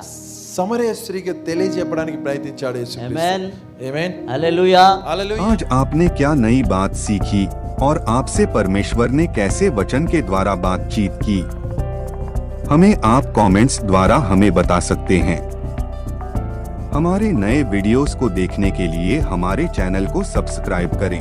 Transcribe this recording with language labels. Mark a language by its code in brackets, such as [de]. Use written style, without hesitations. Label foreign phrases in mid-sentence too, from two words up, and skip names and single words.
[te] సమరయ స్త్రీకి తెలియజెప్పడానికి ప్రయత్నించాడు యేసుక్రీస్తు [hi] आमेन, [te] ఆమేన్ [hi] हालेलुया। [te] హల్లెలూయా [hi] आज आपने क्या नई बात सीखी और आपसे परमेश्वर ने कैसे वचन के द्वारा बातचीत की? हमें आप कमेंट्स द्वारा हमें बता सकते हैं। हमारे नए वीडियोस को देखने के लिए हमारे चैनल को सब्सक्राइब करें।